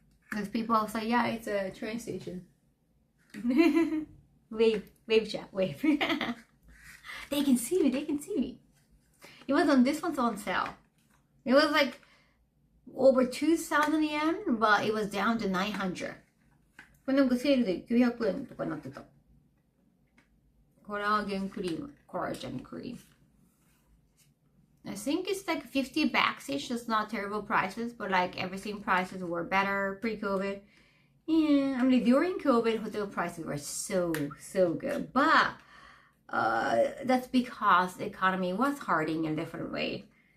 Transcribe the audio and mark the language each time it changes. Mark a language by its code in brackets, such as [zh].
[en] Because people will say, yeah, it's a train station. wave chat, wave. They can see me. It was on, this one's on sale. It was like over 2,000 yen, but it was down to 900. [ja] これなんかセールで900円とかになってた。コラーゲンクリーム、コラージェンクリーム。 [en] I think it's like 50 bucks each. It's not terrible prices, but like everything prices were better pre-COVID. Yeah, I mean during COVID, hotel prices were so good, but that's because the economy was hurting in a different way.